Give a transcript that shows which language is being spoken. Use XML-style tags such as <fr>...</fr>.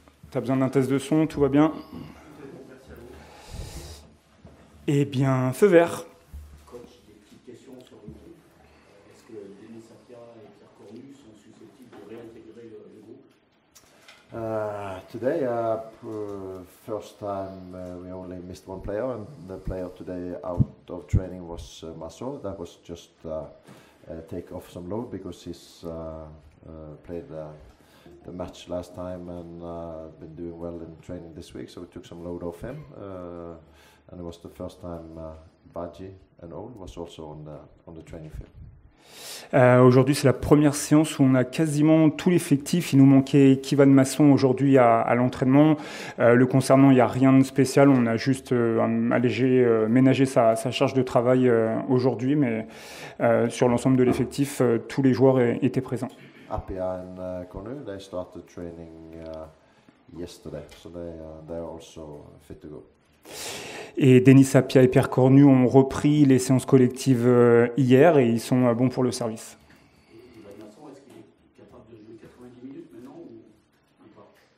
<fr>Tu as besoin d'un test de son? Tout va bien? Eh bien, feu vert. Coach, des petites questions sur l'équipe. Est-ce que Denis Sapia et Pierre Cornu sont susceptibles de réintégrer le groupe?</fr> <en>Today, first time we only missed one player, and the player today out of training was Maso. That was just take off some load because he's played the match last time and been doing well in training this week, so we took some load off him. And it was the first time Badji and Ol was also on the training field.</en> <fr>Aujourd'hui, c'est la première séance où on a quasiment tout l'effectif. Il nous manquait Kivan Masson aujourd'hui à l'entraînement. Le concernant, il n'y a rien de spécial. On a juste ménagé sa charge de travail aujourd'hui, mais sur l'ensemble de l'effectif, tous les joueurs étaient présents.</fr> <en>Apia and Cornu, they started training yesterday, so they are also fit to go.</en> <fr>Et Denis Sapia et Pierre Cornu ont repris les séances collectives hier et ils sont bons pour le service. Ivan Masson, est-ce qu'il est capable de jouer 90 minutes maintenant ou pas?</fr>